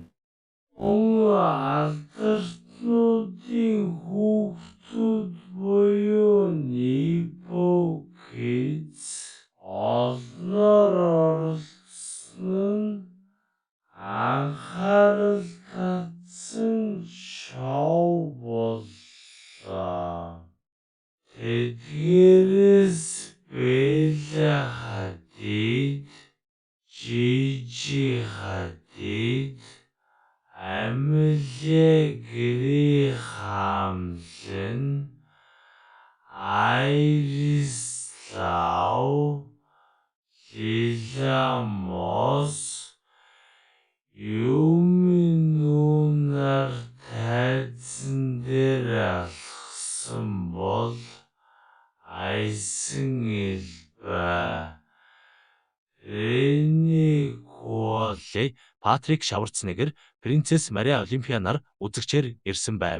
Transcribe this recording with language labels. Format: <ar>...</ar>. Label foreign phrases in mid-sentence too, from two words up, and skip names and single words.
<mn>Мөн алдартнуудын хүүхдүүд буюу</mn> <en>Nepo Kids</en> <mn>олноор оролцсон нь анхаарал татсан шоу боллоо. Тэдгээрээс Bella Hadid, Gigi Hadid, Amelia Gyllenhaal, Iris Lau, Lila Moss, Yumi Nunar тайзан дээр алхсан бол Айсан Элба, Рене Куолле, Патрик Шварценеггер, Принцесс Мария Олимпиа нар үзэгчээр ирсэн байв.</mn>